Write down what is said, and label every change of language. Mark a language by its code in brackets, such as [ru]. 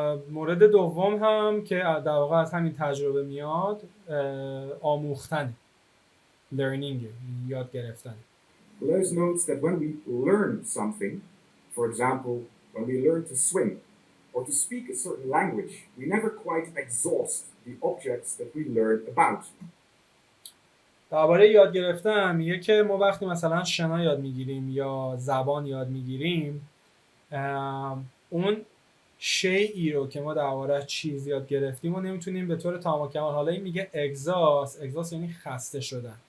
[fa] مورد دوم هم که در واقع از همین تجربه میاد آموختن، learning، یاد گرفتن. [en] Deleuze notes that when we learn something, for example, when we learn to swim or to speak a certain language, we never quite exhaust the objects that we learn about. [fa] درباره یاد گرفتن میگه که ما وقتی مثلا شنا یاد میگیریم یا زبان یاد میگیریم، اون شیئی رو که ما درباره چیز یاد گرفتیم و نمیتونیم به طور تمام و کمال، حالا این میگه اگزاست یعنی خسته شدن.